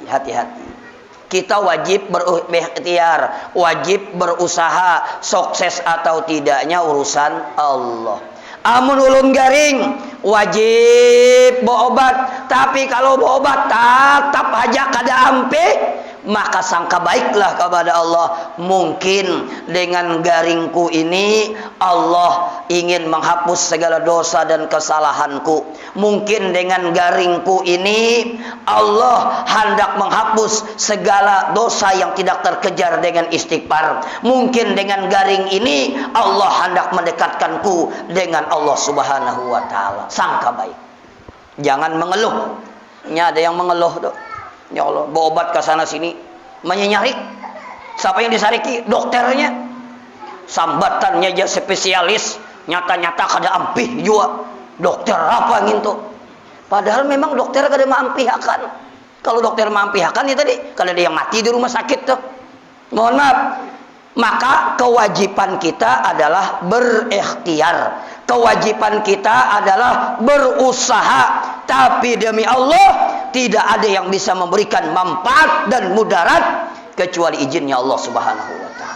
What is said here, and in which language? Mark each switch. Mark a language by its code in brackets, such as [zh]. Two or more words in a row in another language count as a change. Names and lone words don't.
[id] Kita wajib berikhtiar, wajib berusaha. Sukses atau tidaknya urusan Allah. [bjn] Amun ulun garing [id] wajib berobat, tapi kalau berobat tetap aja [bjn] kada ampe, [id] maka sangka baiklah kepada Allah. Mungkin dengan garingku ini Allah ingin menghapus segala dosa dan kesalahanku. Mungkin dengan garingku ini Allah hendak menghapus segala dosa yang tidak terkejar dengan istighfar. Mungkin dengan garing ini Allah hendak mendekatkanku dengan Allah [ar] Subhanahu wa taala. [id] Sangka baik. Jangan mengeluh. Ini ada yang mengeluh tuh. Ya Allah, berobat ke sana sini menyenyarik. Siapa yang disariki? Dokternya. [bjn] Sambatannya aja spesialis, nyata-nyata kada ampih juga. [id] Dokter apa gitu? Padahal memang dokter [bjn] kada mampihakan. [id] Kalau dokter mampihakan ya tadi, kalau ada yang mati di rumah sakit tuh. Mohon maaf. Maka kewajiban kita adalah berikhtiar. Kewajiban kita adalah berusaha. Tapi demi Allah, tidak ada yang bisa memberikan manfaat dan mudarat kecuali izinnya Allah [ar] Subhanahu wa taala.